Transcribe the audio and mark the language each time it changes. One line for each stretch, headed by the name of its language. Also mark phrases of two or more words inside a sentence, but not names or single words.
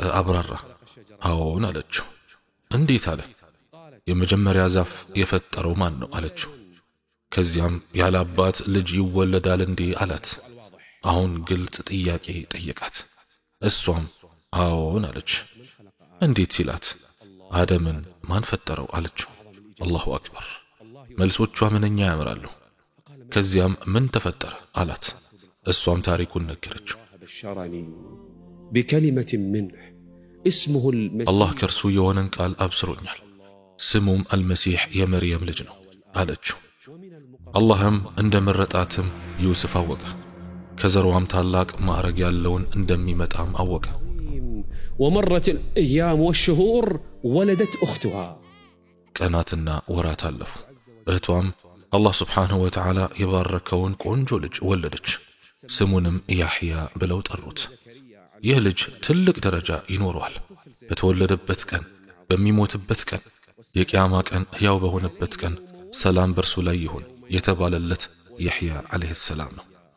Amharic: አብራራ። አዎን አለችው። እንዴት አለ። የመጀመሪያ ዛፍ የፈጠረው ማን ነው አለችው። ከዚያም ያለ አባት ልጅ ይወለዳል እንዴ አላት። አሁን ግልጽ ጥያቄ ጠየቃት። እሷም አዎን አለች። እንዴት ሲላት አደምን ማን ፈጠረው አለችው።
Arabic: الله أكبر።
Amharic: መልሶቿ ምንኛ ያምራሉ። ከዚያም ምን ተፈጠረ አላት። እሷም ታሪኩን ነገረችው።
Arabic: بشرني بكلمة منه اسمه المسيح
Amharic: አላህ ከርሱ የሆነን ቃል አብስሮኛል፣ ስሙም አልመሲህ የመርየም ልጅ ነው አለችው። አላህም እንደመረጣትም ዩሱፍ አወቀ። ከዘሯም ታላቅ ማዕረግ ያለውን እንደሚመጣም አወቀ።
Arabic: ومرت الأيام والشهور ولدت أختها
Amharic: ቀናትና ወራት አለፉ። እህቷም አላህ
Arabic: سبحانه وتعالى
Amharic: የባረከውን ቆንጆ ልጅ ወለደች። ስሙንም ያሕያ ብለው ጠሩት። ይህ ልጅ ትልቅ ደረጃ ይኖረዋል። በተወለደበት ቀን፣ በሚሞትበት ቀን፣ የቂያማ ቀን ሕያው በሆነበት ቀን ሰላም በርሱ ላይ ይሁን የተባለለት ያሕያ
Arabic: عليه السلام
Amharic: ነው።